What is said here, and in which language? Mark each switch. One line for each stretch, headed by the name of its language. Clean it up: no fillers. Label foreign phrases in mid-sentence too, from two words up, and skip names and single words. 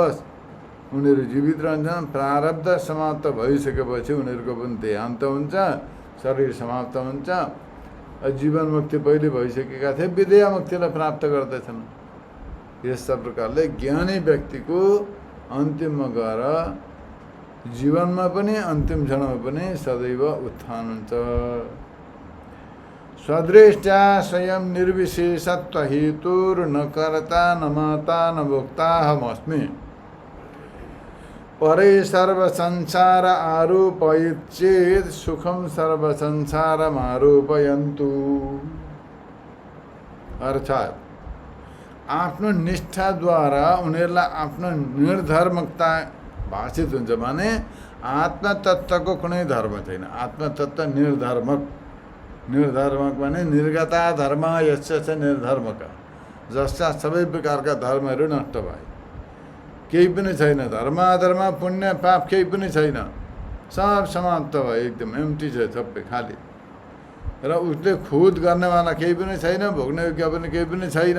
Nepali: प्रारब्धवश उनीहरू जीवित रहन्छन्। प्रारब्ध समाप्त भइसकेपछि उनीहरूको पनि देहान्त हुन्छ, शरीर समाप्त हुन्छ। जीवन मुक्ति पहिले भइसकेका थिए, विद्या मुक्तिलाई प्राप्त गर्दछन्। यस्ता प्रकारले ज्ञानी व्यक्तिको अन्तिममा गएर जीवनमा पनि अन्तिम क्षणमा पनि सदैव उत्थान हुन्छ।
Sanskrit: स्वदृष्ट्या स्वयं निर्विशेषत्व हेतुर्न कर्ता न माता न भोक्ताहमस्मि परे सर्व संसार आरोपयित चेत सुखम सर्व संसारम आरोपयन्तु।
Nepali: अर्थात् आफ्नो निष्ठाद्वारा उनीहरूलाई आफ्नो निर्धर्मकता भाषित हुन्छ भने आत्मतत्त्वको कुनै धर्म छैन। आत्मतत्त्व निर्धर्मक, निर्धर्मक भने
Sanskrit: निर्गता धर्म यस्य च निर्धर्मक,
Nepali: जस्ता सबै प्रकारका धर्महरू नष्ट भए, केही पनि छैन। धर्म अधर्म पुण्य पाप केही पनि छैन, सब समाप्त भयो, एकदम एम्टी छ, सबै खाली। र उसले खुद गर्नेवाला केही पनि छैन, भोग्ने योग्य पनि केही पनि छैन।